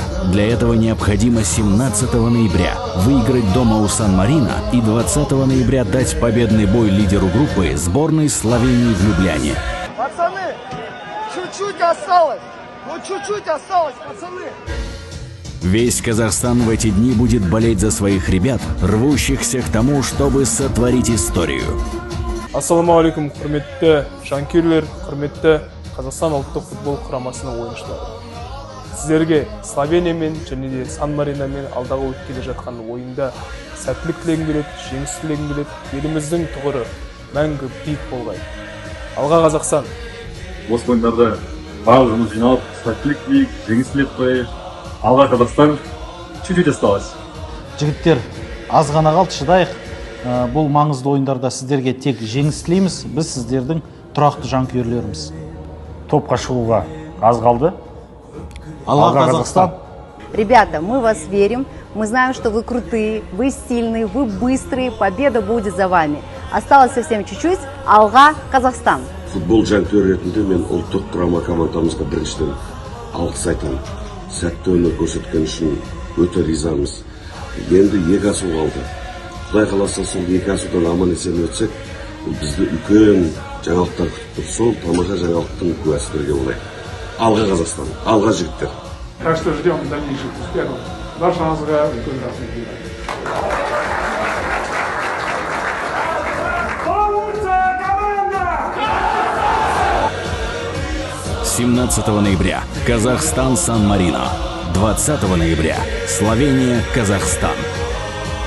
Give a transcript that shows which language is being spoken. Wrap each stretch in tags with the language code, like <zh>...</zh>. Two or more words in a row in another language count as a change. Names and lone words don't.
<ru>Для этого необходимо 17 ноября выиграть дома у Сан-Марино и 20 ноября дать победный бой лидеру группы сборной Словении в Любляне. Пацаны, чуть-чуть осталось. Вот чуть-чуть осталось, пацаны. Весь Казахстан в эти дни будет болеть за своих ребят, рвущихся к тому, чтобы сотворить историю.</ru> <ar>السلام عليكم,</ar> <kk>құрметті жанкүйерлер, құрметті Қазақстан ұлттық футбол құрамасының ойыншылары. Сіздерге Словениямен және де Сан-Мариномен алдағы өтіп келе жатқан ойында сәттілік тілегім келеді, жеңіс тілегім келеді. Еліміздің тұғыры мәңгі биік болғай. Алға Қазақстан! Осы ойындарда барлығымыз жиналып, сәттілік тілейік, жеңіс тілеп қояйық. Алға Қазақстан,</kk> <ru>чуть-чуть осталось.</ru> <kk>Жігіттер, аз ғана қалды, шыдайық. Бұл маңызды ойындарда сіздерге тек жеңіс тілейміз. Біз сіздердің тұрақты жанкүйерлеріміз. Топқа шығуға аз қалды. Алға Казахстан!</kk> <ru>Ребята, мы вас верим. Мы знаем, что вы крутые, вы сильные, вы быстрые. Победа будет за вами. Осталось совсем чуть-чуть.</ru> <kk>Алға Казахстан! Футбол жанкүйер ретінде мен ұлттық құрама командамызға біріншіден алғыс айтамын. Сәтті өнер көрсеткен үшін өте ризамыз. Енді 2 асу қалды. Құдай қаласа сол 2 асудан аман есен өтсек, бізді үлкен жаңалықтар күтіп тұр. Сол тамаша жаңалықтың куәсіздерге болайық. Алға Қазақстан, алға жігіттер.</kk> <ru>Так что ждем дальнейших успехов.</ru> <kk>Баршаңызға үлкен рахмет деймін.</kk> <ru>17 ноября Казахстан Сан-Марино. 20 ноября Словения Казахстан.</ru>